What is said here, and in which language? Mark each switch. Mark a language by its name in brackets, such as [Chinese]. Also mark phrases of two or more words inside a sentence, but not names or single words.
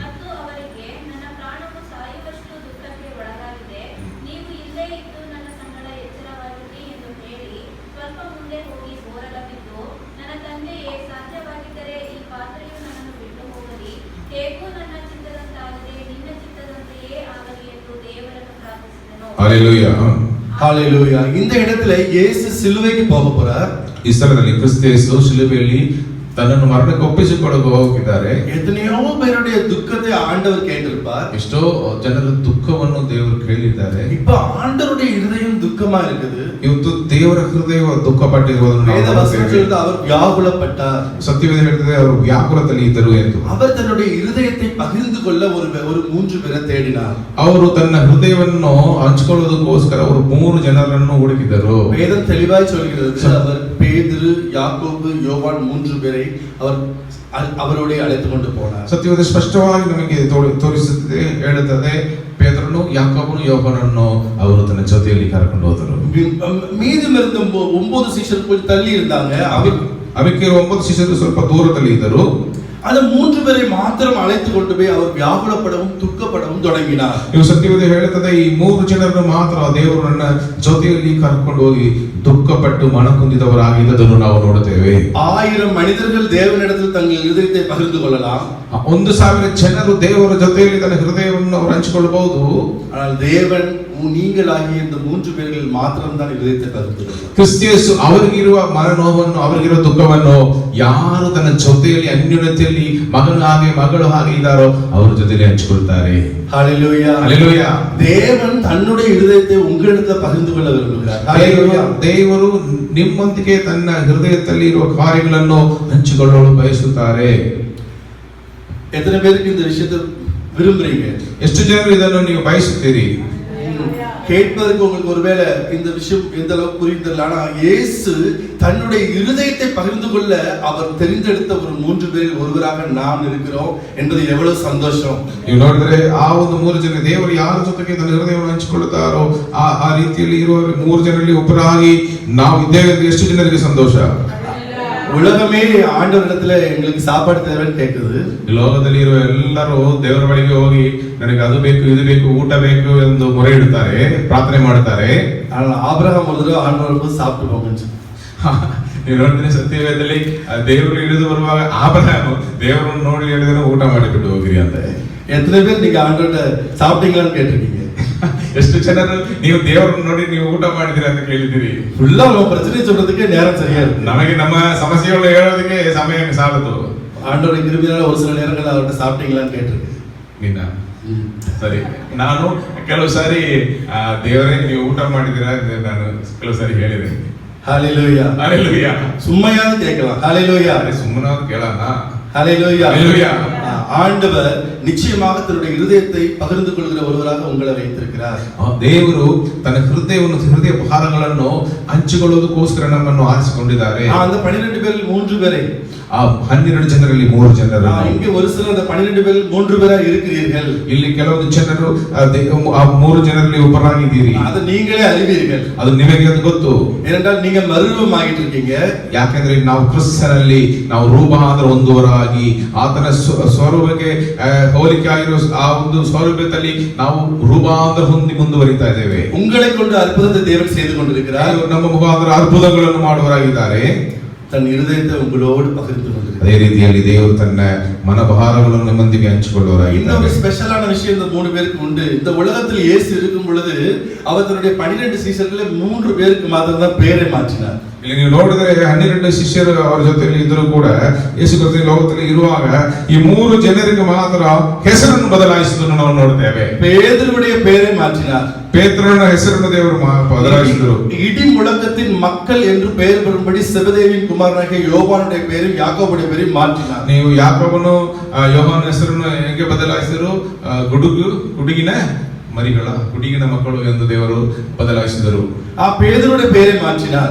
[Kannada] ಮತ್ತು ಅವರಿಗೆ, ನನ್ನ ಪ್ರಾಣವು ಸಾಯುವಷ್ಟು ದುಃಖಕ್ಕೆ ಒಳಗಾಗಿದೆ, ನೀವು ಇಲ್ಲೇ ಇದ್ದು ನನ್ನ ಸಂಗಡ ಎಚ್ಚರವಾಗಿರಿ ಎಂದು ಹೇಳಿ ಸ್ವಲ್ಪ ಮುಂದೆ ಹೋಗಿ ಬೋರಲ ಬಿದ್ದು, ನನ್ನ ತಂದೆಯೇ, ಸಾಧ್ಯವಾಗಿದ್ದರೆ ಈ ಪಾತ್ರೆಯು ನನ್ನನ್ನು ಬಿಟ್ಟು ಹೋಗಲಿ, ಹೇಗೂ ನನ್ನ ಚಿತ್ತದಂತಾಗದೆ ನಿನ್ನ ಚಿತ್ತದಂತೆಯೇ ಆಗಲಿ ಎಂದು ದೇವರನ್ನು ಪ್ರಾರ್ಥಿಸಿದನು. ಹಲ್ಲೆಲೂಯಾ. [Tamil] ஹalleluya. இந்த இடத்துல இயேசு சிலுவைக்கு போக போறார். [Kannada] ಈ ಸ್ಥಳದಲ್ಲಿ ಕ್ರಿಸ್ತ ಯೇಸು ಶಿಲುಬೆಯಲ್ಲಿ ತನ್ನನ್ನು ಮರಣಕ್ಕೆ ಒಪ್ಪಿಸಿಕೊಳ್ಳಲು ಹೋಗಿದ್ದಾರೆ. [Tamil] எத்தனையோ பேருடைய துக்கத்தை ஆண்டவர் கேட்டிருப்பார். [Kannada] ಎಷ್ಟೋ ಜನರ ದುಃಖವನ್ನು ದೇವರು ಕೇಳಿದ್ದಾರೆ. [Tamil] இப்ப ஆண்டவருடைய இருதயம் துக்கமா இருக்குது. [Kannada] ಇವತ್ತು ದೇವರ ಹೃದಯ ದುಃಖಪಟ್ಟಿರುವುದನ್ನು ನಾವು [Tamil] வேத வசனம் [Kannada] ನೋಡುತ್ತೇವೆ. [Tamil] சொல்லுது, அவர் வியாகுலப்பட்டார். [Kannada] ಸತ್ಯವೇದ ಹೇಳ್ತದೆ, ಅವರು ವ್ಯಾಕುಲದಲ್ಲಿ ಇದ್ದರು ಎಂದು. [Tamil] அவர் தன்னுடைய இருதயத்தை பகிர்ந்து கொள்ள ஒரு 3 பேரை தேடினார். [Kannada] ಅವರು ತನ್ನ ಹೃದಯವನ್ನು ಹಂಚಿಕೊಳ್ಳುವುದಕ್ಕೋಸ್ಕರ ಅವರು 3 ಜನರನ್ನು ಹುಡುಕಿದರು. [Tamil] வேதம் தெளிவாய் சொல்கிறது, அவர் பேதுரு, யாக்கோபு, யோவான் 3 பேரை அவரோட அழைத்து கொண்டு போனார். [Kannada] ಸತ್ಯವೇದ ಸ್ಪಷ್ಟವಾಗಿ ನಮಗೆ ತೋರಿಸುತ್ತದೆ, ಹೇಳುತ್ತದೆ, ಪೇತ್ರನು, ಯಾಕೋಬನು, ಯೋಹಾನನ್ನು ಅವರು ತನ್ನ ಜೊತೆಯಲ್ಲಿ ಕರೆಕೊಂಡು ಹೋದರು. [Tamil] மீதம் இருந்த 9 சீஷர்கள் கொஞ்சம் தள்ளி இருந்தாங்க. [Kannada] ಅವಕ್ಕೆ 9 ಶಿಷ್ಯರು ಸ್ವಲ್ಪ ದೂರದಲ್ಲಿ ಇದ್ದರು. [Tamil] அந்த 3 பேரை மாத்திரம் அழைத்து கொண்டு போய் அவர் வியாகுலப்படவும் துக்கப்படவும் தொடங்கினார். [Kannada] ಇವು ಸತ್ಯವೇದ ಹೇಳುತ್ತದೆ, ಈ 3 ಜನರನ್ನು ಮಾತ್ರ ದೇವರು ನನ್ನ ಜೊತೆಯಲ್ಲಿ ಕರ್ಕೊಂಡು ಹೋಗಿ ದುಃಖಪಟ್ಟು ಮನಕುಂದಿದವರಾಗಿದ್ದದನ್ನು ನಾವು ನೋಡುತ್ತೇವೆ. [Tamil] 1000 மனிதர்கள் தேவனிடத்தில் தங்கள் இதயத்தை பகிர்ந்து கொள்ளலாம். [Kannada] 1000 ಜನರು ದೇವರ ಜೊತೆಯಲ್ಲಿ ತನ್ನ ಹೃದಯವನ್ನು ಅವರು ಹಂಚಿಕೊಳ್ಳಬಹುದು. [Tamil] ஆனால் தேவன் நீங்களாகிய இந்த 3 பேர்கள் ಮಾತ್ರಂ தான் இதயத்தை பகிர்ந்து கொள்ளும். [Kannada] ಕ್ರಿಸ್ತಿಯೇಸು ಅವರಿಗಿರುವ ಮನನೋವನ್ನು, ಅವರಿಗಿರುವ ದುಃಖವನ್ನು ಯಾರು ತನ್ನ ಜೊತೆಯಲ್ಲಿ ಅನ್ಯೋನ್ಯತೆಯಲ್ಲಿ ಮಗನು ಹಾಗೆ ಮಗಳು ಹಾಗೆ ಇದ್ದಾರೋ ಅವರ ಜೊತೆಯಲ್ಲಿ ಹಂಚಿಕೊಳ್ತಾರೆ. [Tamil] ஹalleluya. [Kannada] ಹಲ್ಲೆಲೂಯಾ. [Tamil] தேவன் தன்னுடைய இதயத்தை உங்களிடத்தில் பகிர்ந்து கொள்ள விரும்புகிறார். ஹalleluya. [Kannada] ದೇವರು ನಿಮ್ಮೊಂದಿಗೆ ತನ್ನ ಹೃದಯದಲ್ಲಿ ಇರುವ ಕಾರ್ಯಗಳನ್ನು ಹಂಚಿಕೊಳ್ಳಲು ಬಯಸುತ್ತಾರೆ. [Tamil] எத்தனை பேருக்கு இந்த விஷயத்தை விரும்புறீங்க? [Kannada] ಎಷ್ಟು ಜನರು ಇದನ್ನು ನೀವು ಬಯಸುತ್ತೀರಿ? [Tamil] கேட்பதற்கு உங்களுக்கு ஒருவேளை இந்த விஷயம் எந்த அளவுக்கு புரியுதில்லை. ஆனா இயேசு தன்னுடைய இருதயத்தை பகிர்ந்து கொள்ள அவர் தெரிந்தெடுத்த ஒரு 3 பேரில் ஒருவராக நாம் இருக்கிறோம் என்பது எவ்வளவு சந்தோஷம். [Kannada] ನೀವು ನೋಡಿದ್ರೆ ಆ ಒಂದು 3 ಜನ ದೇವರು ಯಾರ ಜೊತೆಗೆ ತನ್ನ ಹೃದಯವನ್ನು ಹಂಚಿಕೊಳ್ಳುತ್ತಾರೋ ಆ ರೀತಿಯಲ್ಲಿ ಇರುವ 3 ಜನರಲ್ಲಿ ಒಬ್ಬರಾಗಿ ನಾವು ಇದ್ದೇವೆ ಎಂದು ಎಷ್ಟು ಜನರಿಗೆ ಸಂತೋಷ. [Tamil] உலகமே ஆண்டவரிடத்துல எங்களுக்கு சாப்பாடு தேவைன்னு கேக்குது. [Kannada] ಈ ಲೋಕದಲ್ಲಿ ಇರುವ ಎಲ್ಲರೂ ದೇವರ ಬಳಿಗೆ ಹೋಗಿ ನನಗೆ ಅದು ಬೇಕು, ಇದು ಬೇಕು, ಊಟ ಬೇಕು ಎಂದು ಮೊರೆ ಇಡುತ್ತಾರೆ, ಪ್ರಾರ್ಥನೆ ಮಾಡುತ್ತಾರೆ. [Tamil] ஆனால் ஆபிரகாம் ஒரு தடவை ஆண்டவருக்கு சாப்பிட்டு போங்கன்னு [Kannada] ನೀವು ನೋಡಿದ್ರೆ ಸತ್ಯವೇದದಲ್ಲಿ ದೇವರು ಇಳಿದು ಬರುವಾಗ ಆಬ್ರಹಾಮ್ ದೇವರನ್ನು ನೋಡಿ ಹೇಳಿದ್ರೆ ಊಟ ಮಾಡಿಬಿಟ್ಟು ಹೋಗಿರಿ ಅಂತ. [Tamil] எத்தனை பேர் நீங்க ஆண்டவர்கிட்ட சாப்பிட்டீங்களான்னு கேட்டிருக்கீங்க? [Kannada] ಎಷ್ಟು ಜನರು ನೀವು ದೇವರನ್ನು ನೋಡಿ ನೀವು ಊಟ ಮಾಡಿದಿರಿ ಅಂತ ಕೇಳಿದ್ದೀರಿ. [Tamil] ஃபுல்லா நம்ம பிரச்சனை சொல்றதுக்கே நேரம் சரியா இருக்கு. [Kannada] ನಮಗೆ ನಮ್ಮ ಸಮಸ್ಯೆಗಳು ಹೇಳೋದಕ್ಕೆ ಸಮಯ ಸಾಲದು. [Tamil] ஆண்டவருடைய கிருபையால ஒரு சில நேரங்கள் அவர்கிட்ட சாப்பிட்டீங்களான்னு கேட்டிருக்கு. [Kannada] ನಿನ್ನ ಸರಿ, ನಾನು ಕೆಲವು ಸಾರಿ ದೇವರೇ ನೀವು ಊಟ ಮಾಡಿದಿರಾ ಅಂತ ನಾನು ಕೆಲವು ಸಾರಿ ಹೇಳಿದೆ. [Tamil] ஹalleluya. ஹalleluya. சும்மையாவது கேட்கலாம். ஹalleluya. [Kannada] ಸುಮ್ಮನೆ ಕೇಳೋಣ. [Tamil] ஹalleluya. ஹalleluya. ஆண்டவர் நிச்சயமாக தன்னுடைய இருதயத்தை பகிர்ந்து கொள்கிற ஒருவராக உங்களை வைத்திருக்கிறார். [Kannada] ದೇವರು ತನ್ನ ಹೃದಯ ಭಾರಗಳನ್ನು ಹಂಚಿಕೊಳ್ಳುವುದಕ್ಕೋಸ್ಕರ ನಮ್ಮನ್ನು ಆರಿಸಿಕೊಂಡಿದ್ದಾರೆ. [Tamil] அந்த 12 பேரில் 3 பேரை, [Kannada] ಆ 12 ಜನರಲ್ಲಿ 3 ಜನರು, [Tamil] இங்கே ஒரு சிலர் அந்த 12 பேரில் 3 பேரா இருக்கிறீர்கள். [Kannada] ಇಲ್ಲಿ ಕೆಲವೊಂದು ಜನರು ಆ 3 ಜನರಲ್ಲಿ ಒಬ್ಬರಾಗಿದ್ದೀರಿ. [Tamil] ಅದು ನೀங்களே அறிவீர்கள். [Kannada] ಅದು ನಿಮಗೆ ಅದು ಗೊತ್ತು. [Tamil] ஏனென்றால் நீங்க மறுரூபமாகிட்டு இருக்கீங்க. [Kannada] ಯಾಕಂದ್ರೆ ನಾವು ಕ್ರಿಸ್ತನಲ್ಲಿ ನಾವು ರೂಪಾಂತರ ಹೊಂದುವರಾಗಿ ಆತನ ಸ್ವರೂಪಕ್ಕೆ ಹೋಲಿಕೆ ಆಗಿರೋ ಆ ಒಂದು ಸ್ವರೂಪದಲ್ಲಿ ನಾವು ರೂಪಾಂತರ ಹೊಂದಿ ಮುಂದುವರಿತಾ ಇದ್ದೇವೆ. [Tamil] உங்களை கொண்டு அற்புதத்தை தேவன் செய்து கொண்டிருக்கிறார். [Kannada] ನಮ್ಮ ಮುಖಾಂತರ ಅದ್ಭುತಗಳನ್ನು ಮಾಡುವರಾಗಿದ್ದಾರೆ. [Tamil] தன் இருதயத்தை உங்களோடு பகிர்ந்து கொண்டிருக்கிறார். [Kannada] ಅದೇ ರೀತಿಯಲ್ಲಿ ದೇವರು ತನ್ನ ಮನಭಾರಗಳನ್ನು ನಮ್ಮೊಂದಿಗೆ ಹಂಚಿಕೊಳ್ಳುವರಾಗಿದ್ದಾರೆ. [Tamil] இன்னொரு ஸ்பெஷலான விஷயம் இந்த 3 பேருக்கு உண்டு. இந்த உலகத்தில் இயேசு இருக்கும் பொழுது அவர் தன்னுடைய 12 சீஷர்களே 3 பேருக்கு மாத்திரம் தான் பேரை மாற்றினார். [Kannada] ಇಲ್ಲಿ ನೀವು ನೋಡಿದ್ರೆ 12 ಶಿಷ್ಯರು ಅವರ ಜೊತೆಯಲ್ಲಿ ಇದ್ದರೂ ಕೂಡ ಯೇಸು ಕ್ರಿಸ್ತನ ಲೋಕದಲ್ಲಿ ಇರುವಾಗ ಈ 3 ಜನರಿಗೆ ಮಾತ್ರ ಹೆಸರನ್ನು ಬದಲಾಯಿಸುವುದನ್ನು ನಾವು ನೋಡ್ತೇವೆ. [Tamil] பேதுருவுடைய பேரை மாற்றினார். [Kannada] ಪೇತ್ರನ ಹೆಸರನ್ನು ದೇವರು ಬದಲಾಯಿಸಿದರು. [Tamil] இடி முழக்கத்தின் மக்கள் என்று பெயர் பெறும்படி செபதேவின் குமாரனாகிய யோவானுடைய பேரையும் யாக்கோபுடைய பேரையும் மாற்றினார். [Kannada] ನೀವು ಯಾಕೋಬನು ಯೋಹಾನ ಹೆಸರನ್ನು ಹೇಗೆ ಬದಲಾಯಿಸಿದರು? ಗುಡುಗಿನ ಮಕ್ಕಳು ಎಂದು ದೇವರು ಬದಲಾಯಿಸಿದರು. [Tamil] ಆ பேதுருவுடைய பேரை மாற்றினார்.